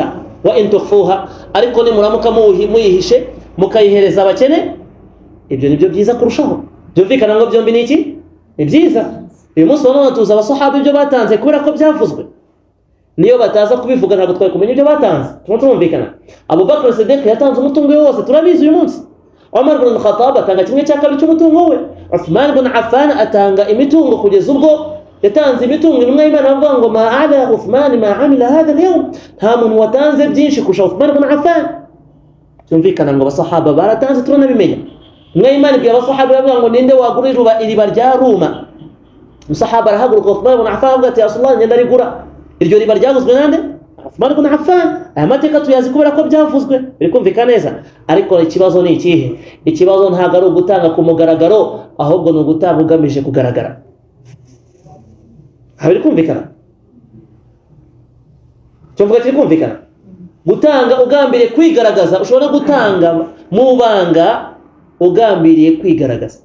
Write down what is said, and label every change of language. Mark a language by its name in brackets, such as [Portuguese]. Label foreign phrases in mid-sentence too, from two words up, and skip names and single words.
[Arabic] وإن تخفوها, [Kinyarwanda] ariko nimuramuka muyihishe mukayihereza abakene, ibyo nibyo byiza kurushaho. Byumvikana ngo byombi ni iki? Ni byiza. Uyu munsi none tuza abasahaba ibyo batanze kubera ko byavuzwe, niyo bataza kubivuga ntabwo twari kumenya ibyo batanze. Turumvikana. Abu Bakr Siddiq yatanze umutungo we wose, turabizi uyu munsi. Umar ibn Khattab atanga kimwe cya kabiri cy'umutungo we. Uthman ibn Affan atanga imitungo kugeza ubwo yatanze imitungo imwe y'Imana, avuga ngo [Arabic] ما على عثمان ما عمل بعد اليوم, [Kinyarwanda] nta muntu watanze byinshi kurusha Uthman ibn Affan. Tumvikana ngo abasahaba baratanze, turanabimenya. Imwe y'Imana ibyo abasahaba bavuga ngo ninde wagurira iriba rya Ruma. Musahaba arahaguruka, Uthman ibn Affan avuga ati Rasulullah ngenda rigura. Iryo riba ryaguzwe nande? Uthman ibn Affan. Aya mateka tuyazi kubera ko byavuzwe. Biri kumvikana neza. Ariko ikibazo ni ikihe? Ikibazo ntabwo ari ugutanga ku mugaragaro, ahubwo ni ugutanga ugamije kugaragara. Biri kumvikana? Cyumvuga kiri kumvikana? Gutanga ugambiriye kwigaragaza, ushobora gutanga mu banga ugambiriye kwigaragaza.